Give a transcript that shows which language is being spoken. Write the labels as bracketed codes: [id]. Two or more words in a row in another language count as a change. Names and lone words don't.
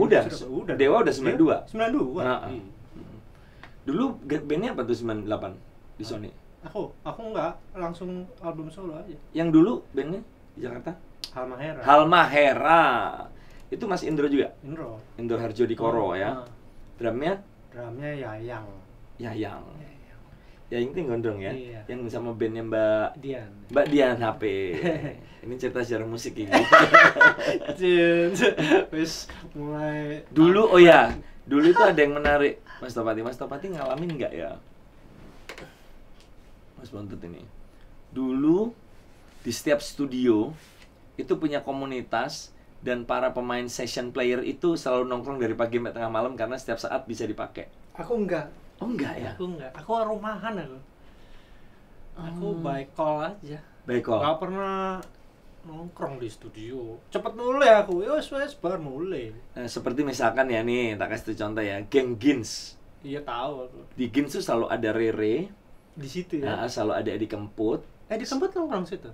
[id] Udah. Dewa udah 92. 92. Nah, Iya. Dulu bandnya apa tuh 98 di Sony? Aku enggak langsung album solo aja. Yang dulu bandnya di Jakarta? Halmahera. Halmahera. Itu Mas Indro juga? Indro. Indro Harjo Dikoro ya. Drumnya Drumnya Yayang. Yayang. Yayang itu yang gondrong ya? Iya. Yang sama bandnya Mbak Dian HP. Ini cerita sejarah musik ini. [jv] Wis mulai [id] Dulu, oh ya, dulu itu ada yang menarik. Mas Topati ngalamin nggak ya? Mas Bontot ini. Dulu di setiap studio itu punya komunitas dan para pemain [en] session player [id] itu selalu nongkrong dari pagi sampai tengah malam karena setiap saat bisa dipakai. Aku enggak. Oh enggak ya? Aku rumahan aku. Aku [en] by call [id] aja. Baik kok. Gak pernah nongkrong di studio. Cepet mulai aku. Wes baru mulai. Seperti misalkan ya nih, tak kasih contoh ya, geng Gins. Iya tahu aku. Di Gins tuh selalu ada Rere, Di situ ya. selalu ada Edi Kemput. Di tempat nongkrong situ.